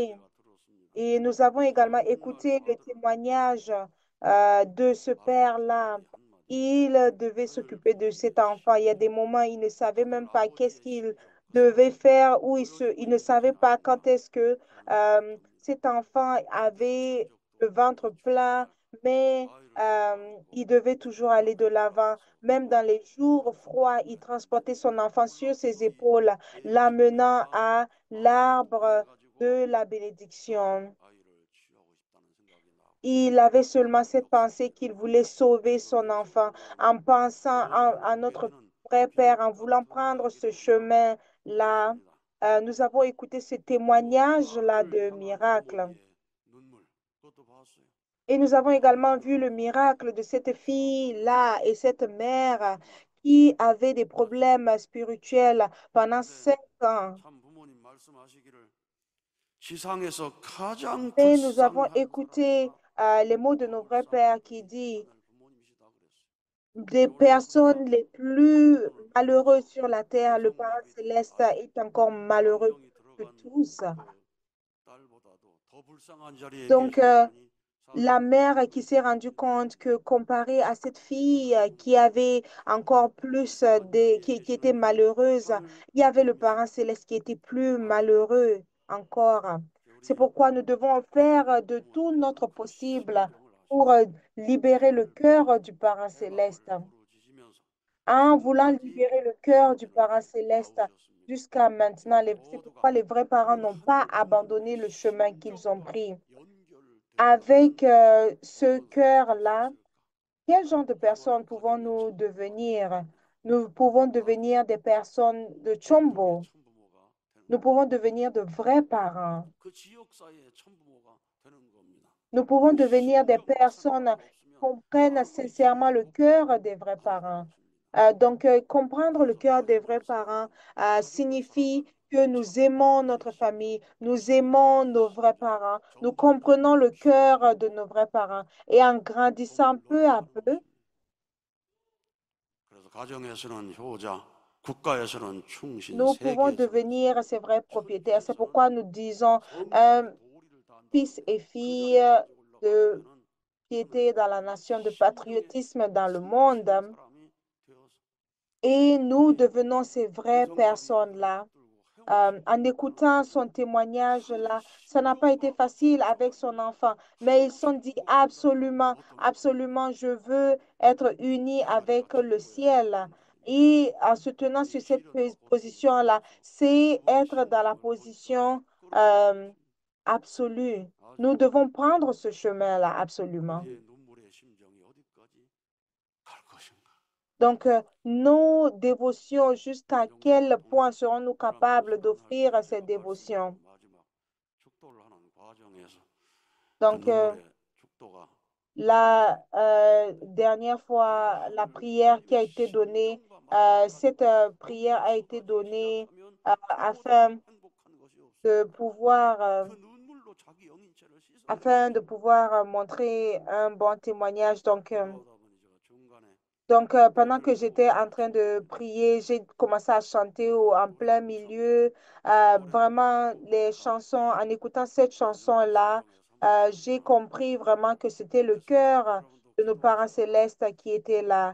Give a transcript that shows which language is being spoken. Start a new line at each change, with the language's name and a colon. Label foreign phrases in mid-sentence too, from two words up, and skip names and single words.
French: aider.
Korean: 제가 들었습니다.
French: Et nous avons également
Korean: 정말 그
French: écouté le
Korean: 아들을
French: témoignage de ce
Korean: 말할 수 없는
French: père-là.
Korean: 이 한마디
French: Il devait
Korean: 늘
French: s'occuper de cet enfant. Il y a des moments, il ne savait
Korean: 하늘
French: même pas qu'est-ce
Korean: 아버지의
French: qu'il
Korean: 심정, 그
French: devait
Korean: 사랑을
French: faire ou
Korean: 보여주고
French: il ne
Korean: 있는
French: savait
Korean: 것이
French: pas
Korean: 아닌가
French: quand est-ce que
Korean: 그런 생각이 듭니다.
French: cet enfant
Korean: 제대로 잔
French: avait
Korean: 적도
French: le
Korean: 없고
French: ventre
Korean: 그
French: plein,
Korean: 주일날
French: mais
Korean: 아이를
French: il
Korean: 안고
French: devait toujours aller de
Korean: 교회를
French: l'avant.
Korean: 나가서
French: Même dans les jours froids, il transportait son enfant sur ses
Korean: 놀랍게도 이
French: épaules, l'amenant
Korean: 개인적인
French: à
Korean: 마음을
French: l'arbre
Korean: 통해 가지고
French: de la bénédiction.
Korean: 아이를 치유하고 싶다는 생각이 나고
French: Il avait seulement cette pensée
Korean: 놀랍습니다.
French: qu'il voulait sauver
Korean: 그런
French: son enfant
Korean: 개인적으로
French: en pensant
Korean: 교회를
French: à
Korean: 오게
French: notre
Korean: 되는
French: vrai Père, en
Korean: 비극
French: voulant
Korean: 같은
French: prendre ce
Korean: 이야기도 제가
French: chemin-là.
Korean: 들었습니다.
French: Nous avons écouté ce
Korean: 또 그
French: témoignage-là
Korean: 아들을
French: de
Korean: 향한
French: miracle.
Korean: 어머니의 눈물 그것도 봤어요.
French: Et nous avons également vu le
Korean: 아들하고
French: miracle de cette
Korean: 사랑하고
French: fille-là et cette mère
Korean: 정말
French: qui avait des
Korean: 그랬습니다.
French: problèmes spirituels pendant
Korean: 근데
French: 5 ans.
Korean: 참 부모님 말씀하시기를 지상에서 가장
French: Et nous avons
Korean: 불쌍한
French: écouté
Korean: 사람보다
French: les mots de
Korean: 더
French: nos vrais
Korean: 불쌍한
French: pères qui
Korean: 분이
French: dit
Korean: 하늘 부모님이시다 그랬어요.
French: des
Korean: 그러니까 그가
French: personnes les plus
Korean: 여러분을
French: malheureuses
Korean: 보면서
French: sur la terre, le Père
Korean: 뇌성마비된
French: céleste
Korean: 아이
French: est encore malheureux
Korean: 안경이
French: que
Korean: 들어간
French: tous.
Korean: 그 딸보다도 더 불쌍한 자리에
French: Donc,
Korean: 계신 분이
French: la
Korean: 사실은
French: mère qui s'est rendue
Korean: 그리스도십니다.
French: compte que comparé à cette fille
Korean: 참
French: qui avait encore plus
Korean: 불쌍한 자리에
French: qui était
Korean: 계시는 그
French: malheureuse,
Korean: 하늘
French: il y avait le parent
Korean: 부모님이신
French: céleste qui était plus
Korean: 아들을
French: malheureux encore. C'est
Korean: 우리
French: pourquoi nous devons faire de tout
Korean: 부모님께서
French: notre
Korean: 그
French: possible
Korean: 심정을
French: pour
Korean: 아시고
French: libérer le
Korean: 아이를
French: cœur du parent
Korean: 배가
French: céleste.
Korean: 부르짖으면서
French: En voulant
Korean: 지금까지
French: libérer le cœur du
Korean: 성전을
French: parent céleste
Korean: 나오셨습니다.
French: jusqu'à maintenant, c'est pourquoi
Korean: 모두가
French: les vrais parents
Korean: 그런
French: n'ont pas
Korean: 하늘 부모님의
French: abandonné le chemin qu'ils ont
Korean: 심정과
French: pris.
Korean: 연결된다면
French: Avec ce
Korean: 어떤 사람이 될 수
French: cœur-là,
Korean: 있을까?
French: quel genre de
Korean: 수많은
French: personnes
Korean: 가정의
French: pouvons-nous
Korean: 천부모가
French: devenir? Nous pouvons devenir des personnes de
Korean: 진정의
French: Chombo.
Korean: 천부모가 되는
French: Nous
Korean: 겁니다.
French: pouvons devenir de vrais parents.
Korean: 그 지역사회의 천부모가 되는 겁니다.
French: Nous pouvons
Korean: 그
French: devenir des
Korean: 심정과
French: personnes
Korean: 생각이
French: qui
Korean: 없으면
French: comprennent
Korean: 아무리 좋은
French: sincèrement le cœur des vrais
Korean: 목회가 되는
French: parents.
Korean: 것입니다.
French: Donc, comprendre le
Korean: 그래서
French: cœur des vrais
Korean: 가정을
French: parents
Korean: 사랑하고 가족을
French: signifie
Korean: 사랑하는
French: que nous
Korean: 참
French: aimons notre famille,
Korean: 개인적이고
French: nous aimons
Korean: 놀라운
French: nos vrais
Korean: 심정,
French: parents, nous
Korean: 정직함,
French: comprenons le cœur de
Korean: 신뢰하고
French: nos vrais parents. Et en grandissant
Korean: 복을
French: peu à
Korean: 누린다는
French: peu,
Korean: 것입니다. 그래서 가정에서는 효자, 국가에서는 충신,
French: nous pouvons
Korean: 세계에서는
French: devenir
Korean: 선조,
French: ses vrais propriétaires. C'est
Korean: 천지에서는
French: pourquoi nous disons
Korean: 성결의
French: un
Korean: 도리를 다한
French: fils
Korean: 다음에
French: et
Korean: 그
French: fille
Korean: 자리에 가지고
French: de
Korean: 올라가려면은 하늘
French: piété dans la
Korean: 부모님의
French: nation, de
Korean: 심정에
French: patriotisme dans le
Korean: 성취는
French: monde.
Korean: 사람이 되어서
French: Et nous
Korean: 이
French: devenons ces vraies
Korean: 뇌성마비 아들을
French: personnes-là.
Korean: 붙들고 헤엄치는
French: En écoutant
Korean: 부모님이
French: son
Korean: 하늘
French: témoignage-là, ça n'a pas été
Korean: 심정과
French: facile avec son
Korean: 교통하는
French: enfant, mais ils
Korean: 하늘
French: se sont dit
Korean: 천부모보다도
French: absolument,
Korean: 어떤 것보다도
French: absolument, je veux être uni
Korean: 그 자리가
French: avec le
Korean: 천부야
French: ciel.
Korean: 되는 겁니다.
French: Et en se tenant
Korean: 이
French: sur cette
Korean: 시련과 고통을
French: position-là,
Korean: 통해서
French: c'est
Korean: 그분의
French: être dans la
Korean: 심정을 벌써
French: position
Korean: 끌어들이는 euh, 것입니다.
French: absolue. Nous
Korean: 아주
French: devons prendre ce chemin-là, absolument.
Korean: 우리의 눈물의 심정이 어디까지 갈 것인가?
French: Donc, nos dévotions, jusqu'à
Korean: 가정사를
French: quel
Korean: 통해
French: point serons-nous
Korean: 사랑하고
French: capables
Korean: 사랑할
French: d'offrir
Korean: 때
French: ces
Korean: 제가 말씀드린
French: dévotions?
Korean: 마지막 축도를 하는 과정에서 그
French: Donc,
Korean: 눈물의 축도가
French: la dernière fois, la
Korean: 하늘
French: prière qui a
Korean: 부모님의
French: été donnée,
Korean: 심정과 맞는
French: cette
Korean: 가정이
French: prière a été
Korean: 멈춰서지
French: donnée
Korean: 시작하면 그보다
French: afin
Korean: 행복한 것이
French: de
Korean: 없습니다.
French: pouvoir,
Korean: 그 눈물로 자기 영인체를 씻어내는
French: afin de
Korean: 것입니다.
French: pouvoir montrer un bon témoignage.
Korean: 기도하다 보니 제가 중간에
French: Pendant que
Korean: 노래를
French: j'étais
Korean: 부르고
French: en train de
Korean: 춤추는데
French: prier, j'ai commencé à chanter en
Korean: 노래를
French: plein
Korean: 부르면서
French: milieu.
Korean: 노래를
French: Vraiment, les
Korean: 부르니까
French: chansons, en écoutant cette
Korean: 하나님의
French: chanson-là,
Korean: 심정에
French: j'ai compris vraiment que c'était le cœur de nos parents célestes qui était là.